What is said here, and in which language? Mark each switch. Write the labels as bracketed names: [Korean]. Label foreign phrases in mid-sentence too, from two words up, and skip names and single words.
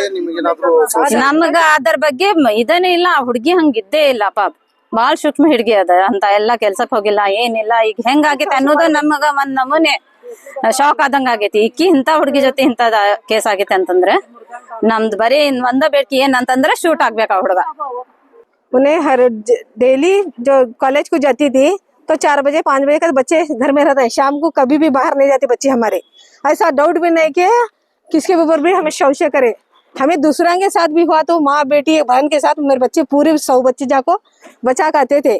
[Kannada] ನಮಗ ಅದ್ರ ಬಗ್ಗೆ ಇದನ್ನೇ ಇಲ್ಲ. ಆ ಹುಡ್ಗಿ ಹಂಗಿದ್ದೇ ಇಲ್ಲ ಪಾಪ, ಬಾಳ ಸೂಕ್ಷ್ಮ ಹುಡ್ಗಿ ಅದ ಅಂತ. ಎಲ್ಲಾ ಕೆಲ್ಸಕ್ ಹೋಗಿಲ್ಲ, ಏನಿಲ್ಲ. ಈಗ ಹೆಂಗಾಗೈತೆ ಅನ್ನೋದು ನಮಗ ಒಂದ್ ನಮೂನೆ ಶಾಕ್ ಆದಂಗ ಆಗೈತಿ. ಇಕ್ಕಿ ಇಂತ ಹುಡ್ಗಿ ಜೊತೆ ಇಂತದ ಕೇಸ್ ಆಗೈತೆ ಅಂತಂದ್ರೆ ನಮ್ದು ಬರೀ ಒಂದ ಬೇಡಿಕೆ ಏನಂತಂದ್ರೆ ಶೂಟ್ ಆಗ್ಬೇಕ ಹುಡುಗ. [Hindi] उन्हें हर डेली जो कॉलेज को जाती थी तो 4 बजे 5 बजे तक बच्चे घर में रहते हैं, शाम को कभी भी बाहर नहीं जाते बच्चे हमारे। ऐसा डाउट भी नहीं कि किसके ऊपर भी हमें संशय करे। हमें दूसरा के साथ भी हुआ तो माँ बेटी बहन के साथ मेरे बच्चे पूरे 100 बच्चे जाको बचा करते थे।